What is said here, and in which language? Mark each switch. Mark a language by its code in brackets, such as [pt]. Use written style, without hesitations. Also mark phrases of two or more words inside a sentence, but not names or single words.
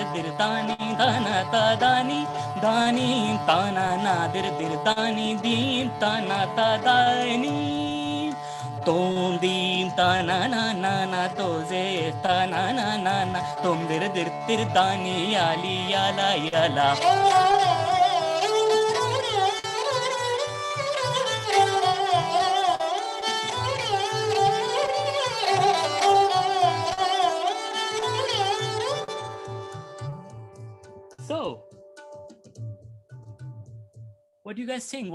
[en] dir dani dana ta dani dani tana nadir dir dani din tana ta dani tom din tana na na na toze tana na na na tom dir dir tir dani yali yala yala. So, what do you guys think?